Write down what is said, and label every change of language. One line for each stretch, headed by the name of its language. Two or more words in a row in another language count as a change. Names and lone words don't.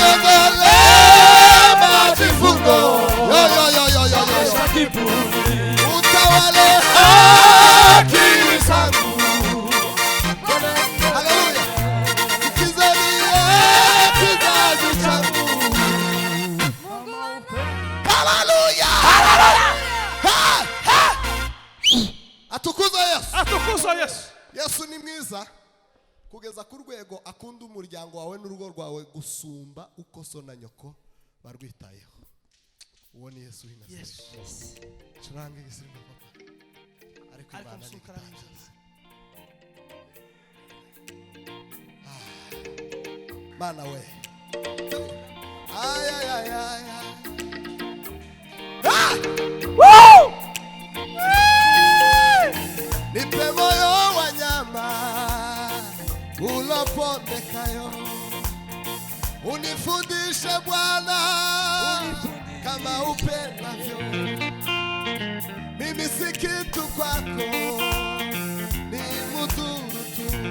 Swahili: Uniondole majivuno, utawale akili zangu. Haleluya. Kizazi changu. Haleluya. Atukuzwe Yesu. Atukuzwe Yesu.
Kinyarwanda: Yesu ni mwiza kugeza ku rwego akunda umuryango wawe n'urugo rwawe gusumba uko so na nyoko barwitayeho. Uwo ni Yesu w'Inazareti. Yesu. Curanga igisimba papa. Ariko Imana ni igitangaza. Mana we. Ay ay ay ay. Ah! Woo!
Swahili: Nipe moyo wa nyama ulopondekayo, unifundishe Bwana kama upendavyo. Mimi si kitu kwako, ni mudhuru tu.